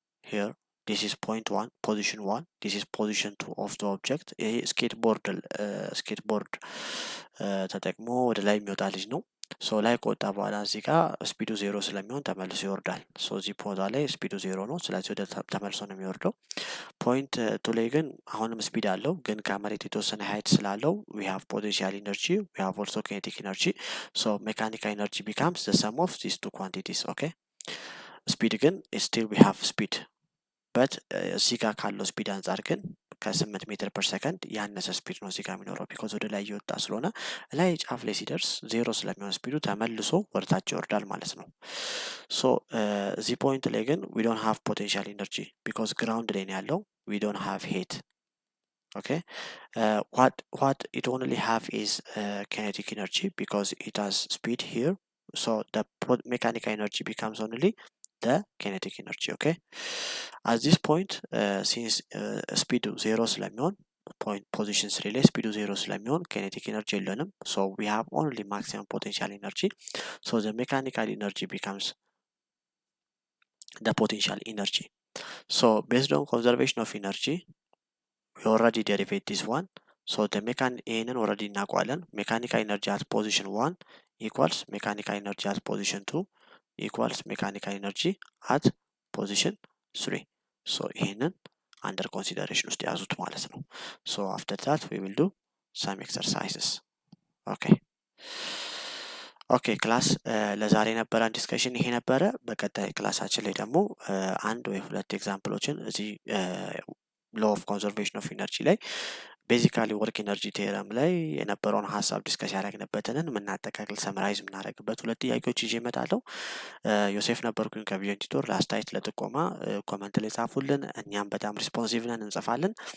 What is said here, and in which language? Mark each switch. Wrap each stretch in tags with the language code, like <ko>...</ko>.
<en>here this is point 1 position 1 this is position 2 of the object</en> <am>ይሄ ስኬትቦርድ ተጠቅሞ ወደ ላይ የሚወጣ ልጅ ነው። ሶ ላይ ከወጣ በኋላ እዚህ ጋር ስፒዱ 0 ስለሚሆን ተመልሶ ይወርዳል። ሶ እዚህ ቦታ ላይ ስፒዱ 0 ነው፣ ስለዚህ ወደ ተመልሶ ነው የሚወርደው። ፖይንት 2 ላይ ግን አሁንም ስፒድ አለው፣ ግን ከመሬት የተወሰነ ሃይት ስላለው</am> <en>we have potential energy, we have also kinetic energy. So mechanical energy becomes the sum of these two quantities.</en> <am>Okay, ስፒድ ግን still we have speed, በት እዚህ ጋር ካለው ስፒድ አንጻር ግን ከ8 ሜትር ፐር ሰከንድ ያነሰ ስፒድ ነው እዚህ ጋር የሚኖረው፣ ቢኮዝ ወደ ላይ እየወጣ ስለሆነ ላይ ጫፍ ላይ ሲደርስ 0 ስለሚሆን ስፒዱ ተመልሶ ወደታች ይወርዳል ማለት ነው። ሶ እዚህ ፖይንት ላይ ግን</am> <en>we don't have potential energy because</en> <am>ground ላይ ነው ያለው,</am> <en>we don't have heat. Okay, what it only have is kinetic energy because it has speed here. So the mechanical energy becomes only the kinetic energy. Okay, at this point since speed 0 ስለሚሆን point position 3 ላይ speed 0 ስለሚሆን kinetic energy የለንም, so we have only maximum potential energy. So the mechanical energy becomes the potential energy. So based on conservation of energy we already derivate this one. So the ይሄንን already እናውቀዋለን። mechanical energy at position 1 equals mechanical energy at position 2 equals mechanical energy at position 3. So ይሄንን under consideration</en> <am>ውስጥ ያዙት ማለት ነው።</am> <en>So after that we will do some exercises.</en> <am>ኦኬ ክላስ ለዛሬ የነበረን ዲስከሽን ይሄ ነበረ። በቀጣይ ክላሳችን ላይ ደግሞ አንድ ወይ ሁለት ኤግዛምፕሎችን እዚህ ሎ ኦፍ ኮንዘርቬሽን ኦፍ ኢነርጂ ላይ ቤዚካሊ ወርክ ኢነርጂ ቴረም ላይ የነበረውን ሀሳብ ዲስከስ ያደረግንበትን የምናጠቃቅል ሰምራይዝ የምናደርግበት ሁለት ጥያቄዎች ይዤ እመጣለሁ። ዮሴፍ ነበርኩኝ ከቪዥን ቲቶር። ለአስተያየት ለጥቆማ ኮመንት ላይ ጻፉልን። እኛም በጣም ሪስፖንሲቭ ነን፣ እንጽፋለን።</am>